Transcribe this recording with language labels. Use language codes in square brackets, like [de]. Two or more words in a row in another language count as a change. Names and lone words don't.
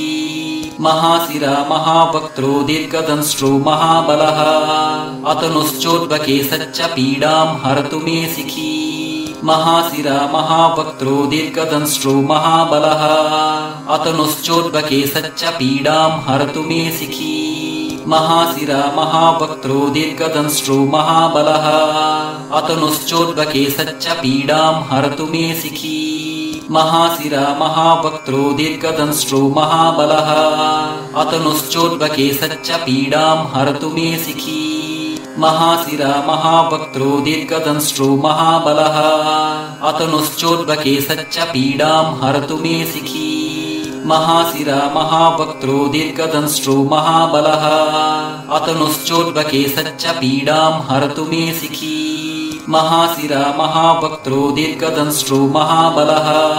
[sa] మహాశిర మహావక్త్రో దీర్ఘదంష్ట్రో మహాబలః అతనుశ్చోద్భకే సచ్చ పీడాం హరతు మే సిఖీ. మహాశిర మహావక్త్రో దీర్ఘదంష్ట్రో మహాబలః అతనుశ్చోద్భకే సచ్చ పీడాం హరతు మే సిఖీ. महाशिरा महावक्त्रो दीर्घदंष्ट्रो महाबलः अतनुश्चोद्भकेशश्च पीडां हरतु मे शिखी महाशिरा महावक्त्रो दीर्घदंष्ट्रो महाबलः अतनुश्चोद्भकेशश्च पीडां हरतु मे शिखी महाशिरा महावक्त्रो दीर्घदंष्ट्रो महाबलः अतनुश्चोद्भकेशश्च पीडां हरतु मे शिखी महाशिरा महावक्त्रो दीर्घदंष्ट्रो महाबलः अतनुश्चोद्भकेशश्च पीडां हरतु मे शिखी महाशिरा महावक्त्रो दीर्घदंष्ट्रो महाबलः